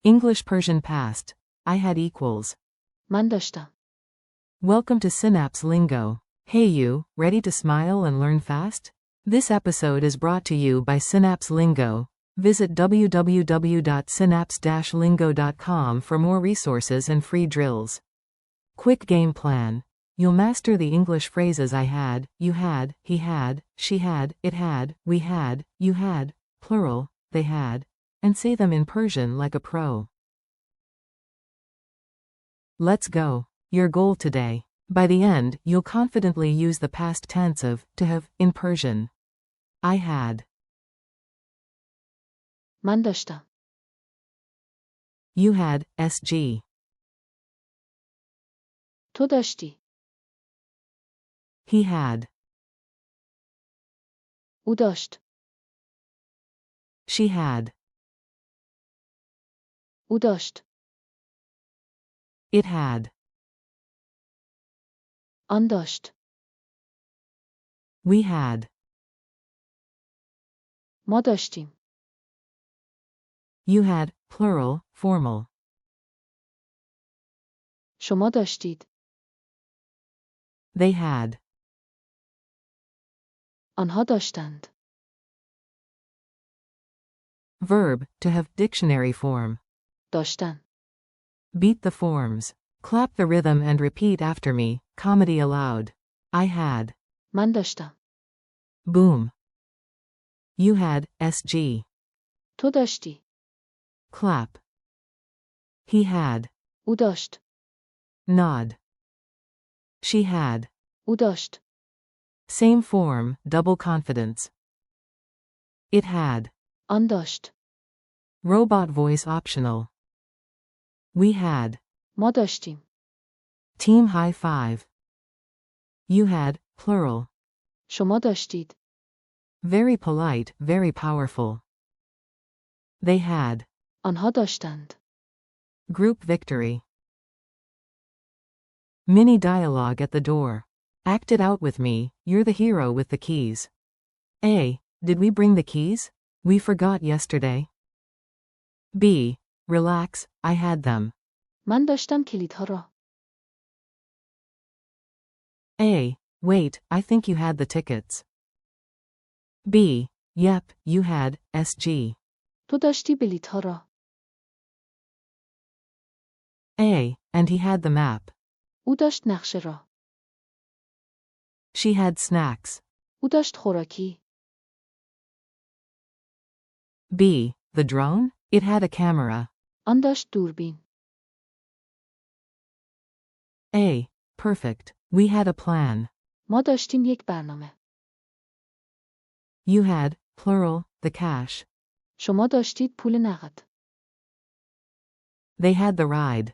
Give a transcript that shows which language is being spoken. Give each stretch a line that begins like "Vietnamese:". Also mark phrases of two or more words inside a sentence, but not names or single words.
English: English Persian past. I had equals.
Persian: من داشتم.
English: Welcome to Synapse Lingo. Hey you, ready to smile and learn fast? This episode is brought to you by Synapse Lingo. Visit www.synapse-lingo.com for more resources and free drills. Quick game plan. You'll master the English phrases I had, you had, he had, she had, it had, we had, you had, plural, they had, and say them in Persian like a pro. Let's go. Your goal today. By the end, you'll confidently use the past tense of to have in Persian. I had.
Persian: من داشتم.
English: You had, SG.
Persian: تو داشتی.
English: He had.
Persian: او داشت.
English: She had.
Persian: او داشت.
English: It had.
Persian: آن داشت.
English: We had.
Persian: ما داشتیم.
English: You had, plural, formal.
Persian: شما داشتید.
English: They had.
Persian: آنها داشتند.
English: Verb, to have dictionary form.
Persian: داشتن.
English: Beat the forms. Clap the rhythm and repeat after me, comedy aloud. I had.
Persian: من داشتم.
English: Boom. You had, SG.
Persian: تو داشتی.
English: Clap. He had.
Persian: او داشت.
English: Nod. She had.
Persian: او داشت.
English: Same form, double confidence. It had.
Persian: آن داشت.
English: Robot voice optional. We had.
Persian: ما داشتیم.
English: Team high five. You had, plural.
Persian: شما داشتید.
English: Very polite, very powerful. They had.
Persian: آنها داشتند.
English: Group victory. Mini dialogue at the door. Act it out with me, you're the hero with the keys. A. Did we bring the keys? We forgot yesterday. B. Relax, I had them.
Persian: من داشتم کلیدها را.
English: A. Wait, I think you had the tickets. B. Yep, you had, SG.
Persian: تو داشتی بلیطها را.
English: A. And he had the map.
Persian: او داشت نقشه را.
English: She had snacks.
Persian: او داشت خوراکی.
English: B. The drone? It had a camera.
Persian: آن داشت دوربین.
English: A. Perfect. We had a plan.
Persian: ما داشتیم یک برنامه.
English: You had, plural, the cash.
Persian: شما داشتید پول نقد.
English: They had the ride.